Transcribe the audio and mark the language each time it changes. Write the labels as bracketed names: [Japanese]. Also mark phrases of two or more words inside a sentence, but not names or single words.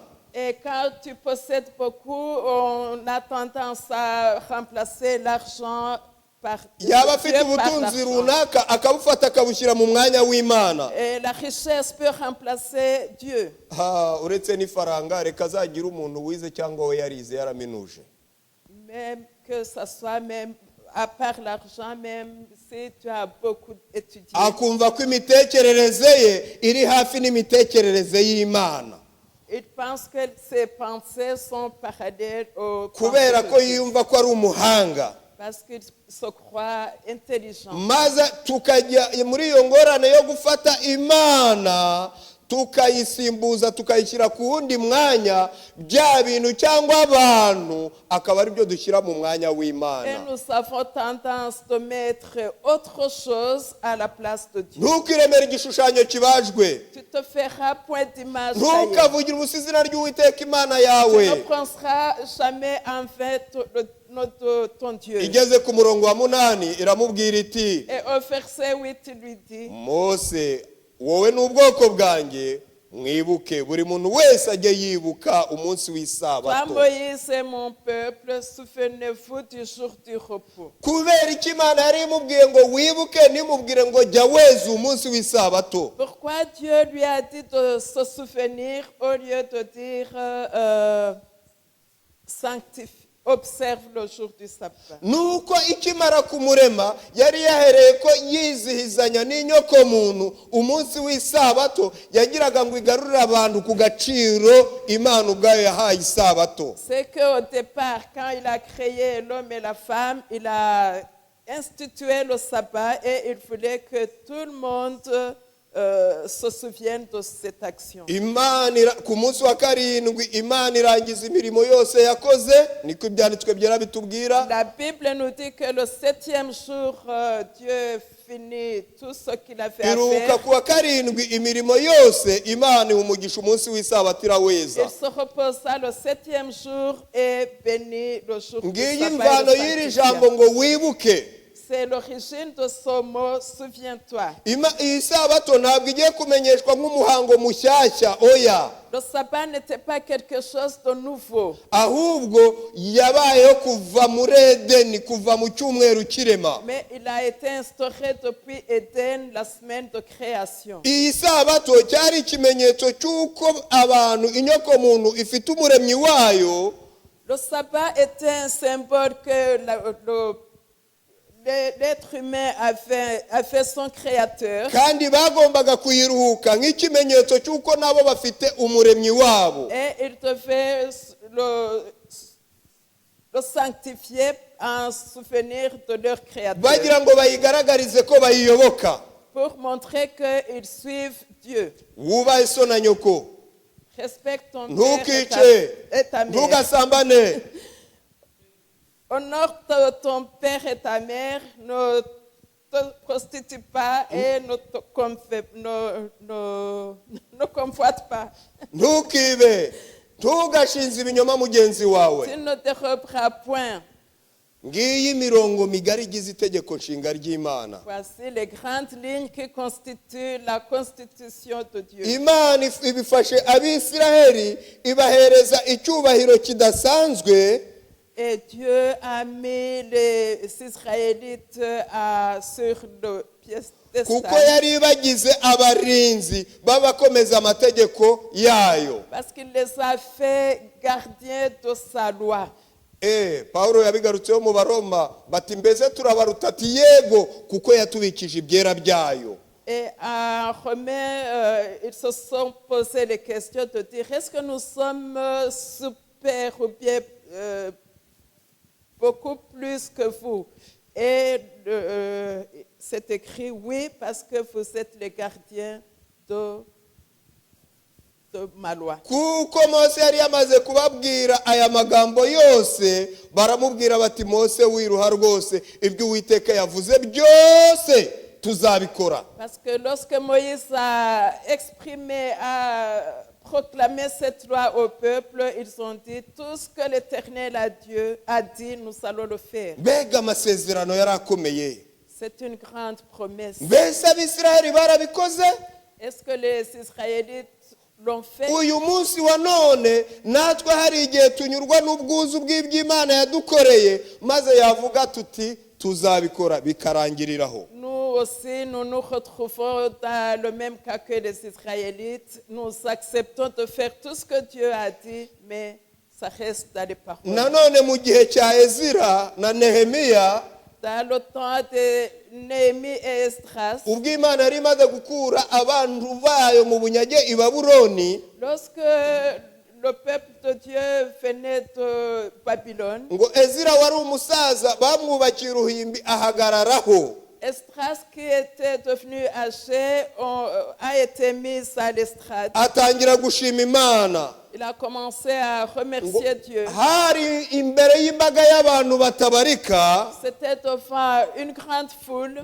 [French] Et quand tu possèdes beaucoup, on a tendance à remplacer l'argent [Kinyarwanda] yaba afite ubutunzi runaka akabufata akabushyira mu mwanya w'Imana. [French] Et la richesse peut remplacer Dieu. [Kinyarwanda] Uretse n'ifaranga reka azagira umuntu wize cyangwa we yarize yaraminuje. [French] Même que ça soit même à part l'argent, même si tu as beaucoup étudié. [Kinyarwanda] Akumva ko imitekerereze ye iri hafi n'imitekerereze y'Imana. [French] Il pense que ses pensées sont parallèles aux [Kinyarwanda] Kubera ko [French] pensées de Dieu. [Kinyarwanda] yumva ko ari umuhanga. [French] Parce qu'il se croit intelligent. [Kinyarwanda] Maze tukajya muri iyo ngorane yo gufata Imana tukayisimbuza tukayishyira ku wundi mwanya, bya bintu cyangwa abantu akaba ari byo dushyira mu mwanya [French] Et [Kinyarwanda] w'Imana. [French] nous avons tendance de mettre autre chose à la place de Dieu. [Kinyarwanda] Ntukiremere igishushanyo kibajwe. [French] Tu te feras point d'image taillée. [Kinyarwanda] Ntukavugire ubusa izina ry'Uwiteka Imana [French] Tu [Kinyarwanda] yawe. [French] ne prononceras jamais en vain ton Dieu. [Kinyarwanda] Igeze ku murongo wa 8 iramubwira iti, [French] Et au verset 8, il lui dit, [Kinyarwanda] Mose, wowe n'ubwoko bwanjye mwibuke, buri muntu wese ajye yibuka umunsi [French] toi [Kinyarwanda] w'isabato. [French] Moïse et mon peuple, souvenez-vous du jour du repos. [Kinyarwanda] Kubera iki Imana yari imubwiye ngo wibuke, nimubwire ngo jya weza umunsi w'isabato? [French] Pourquoi Dieu lui a dit de se souvenir au lieu de dire observe le jour du sabbat? [Kinyarwanda] Nuko ikimara kumurema yari yahereye ko yizihizanya n'inyoko muntu umunsi w'isabato, yagiraga ngo igarurire abantu ku gaciro Imana ubwayo yahaye isabato. [French] C'est qu'au départ, quand il a créé l'homme et la femme, il a institué le sabbat et il voulait que tout le monde se souvienne de cette action. [Kinyarwanda] Ku munsi wa karindwi Imana irangiza imirimo yose yakoze, niko ibyanditswe byera bitubwira. [French] La Bible nous dit que le 7e jour, Dieu finit tout ce qu'il avait à [Kinyarwanda] Iruka [French] faire. [Kinyarwanda] ku wa karindwi imirimo yose Imana umugisha umunsi w'isabato iraweza. [French] Il se reposa le 7e jour et bénit le jour du [Kinyarwanda] Ngiyi [French] sabbat. [Kinyarwanda] imvano [French] et le [Kinyarwanda] y'iri [French] sanctifia. [Kinyarwanda] jambo ngo wibuke. [French] C'est l'origine de ce mot, souviens-toi. [Kinyarwanda] Iyi sabato ntabwo igiye kumenyeshwa nk'umuhango mushyashya, oya. [French] Le sabbat n'était pas quelque chose de nouveau. [Kinyarwanda] Ahubwo yabayeho kuva muri Edeni, kuva mu cyumweru kirema. [French] Mais il a été instauré depuis Éden, la semaine de création. [Kinyarwanda] Iyi sabato cyari ikimenyetso cy'uko abantu, inyoko muntu ifite umuremyi wayo. [French] Le sabbat était un symbole que l'être humain avait son créateur. [Kinyarwanda] Kandi bagombaga kuyiruhuka nk'ikimenyetso cy'uko nabo bafite umuremyi wabo. [French] Et il devait le sanctifier en souvenir de leur créateur. [Kinyarwanda] Bagira ngo bayigaragarize ko bayiyoboka. [French] Pour montrer qu'ils suivent Dieu. [Kinyarwanda] Wubahe so na nyoko. [French] Respecte ton père [Kinyarwanda] Ntukice. [French] et ta mère. [Kinyarwanda] Ntugasambane. [French] Honore ton père et ta mère, ne te prostitue pas et ne convoite pas. [Kinyarwanda] Ntukibe. Ntugashinze ibinyoma mugenzi wawe. [French] Tu ne déroberas point. [Kinyarwanda] Ngiyi mirongo migari igize itegeko nshinga ry'Imana. [French] Voici les grandes lignes qui constituent la constitution de Dieu. [Kinyarwanda] Imana ibifashe Abisiraheli ibahereza icyubahiro kidasanzwe. [French] Et Dieu a mis les Israélites sur le piédestal. [Kinyarwanda] Kuko yari bagize abarinzi babakomeza amategeko yayo. [French] Parce qu'il les a fait gardiens de sa loi. [Kinyarwanda] Paulo yabigarutseho mu Baroma bati mbese turabaruta ati yego kuko yatubikije ibyera byayo. [French] Et en Romains, ils se sont posé les questions de dire est-ce que nous sommes super ou bien beaucoup plus que vous? Et c'est écrit oui parce que vous êtes les gardiens de ma loi. [Kinyarwanda] Kuko Mose yari yamaze kubabwira aya magambo yose, baramubwira bati Mose wiruha rwose, ibyo Uwiteka yavuze byose tuzabikora. [French] Parce que lorsque Moïse a exprimé, a proclamé cette loi au peuple, ils ont dit tout ce que l'Éternel a dit, nous allons le faire. [Kinyarwanda] Mbega amasezerano yari akomeye. [French] C'est une grande promesse. [Kinyarwanda] Mbese Abisiraheli barabikoze? [French] Est-ce que les Israélites l'ont fait? [Kinyarwanda] Uyu munsi wa none natwe hari igihe tunyurwa n'ubwuzu bw'iby'Imana yadukoreye, maze yavuga tuti tuzabikora bikarangiriraho. [French] Nous aussi, nous nous retrouvons dans le même cas que les Israélites. Nous acceptons de faire tout ce que Dieu a dit, mais ça reste dans les paroles. [Kinyarwanda] Nanone mu gihe cya Ezira na Nehemiya, [French] Dans le temps de Néhémie et Esdras, [Kinyarwanda] ubwo Imana yari imaze gukura abantu bayo mu bunyage i Babuloni, [French] lorsque le peuple de Dieu venait de Babylone, [Kinyarwanda] ngo Ezira wari umusaza bamwubakiye uruhimbi ahagararaho. [French] Esdras, qui était devenu âgé, a été mis à l'estrade. [Kinyarwanda] Atangira gushima Imana. [French] Il a commencé à remercier Dieu. [Kinyarwanda] Hari imbere y'imbaga y'abantu batabarika, [French] C'était devant une grande foule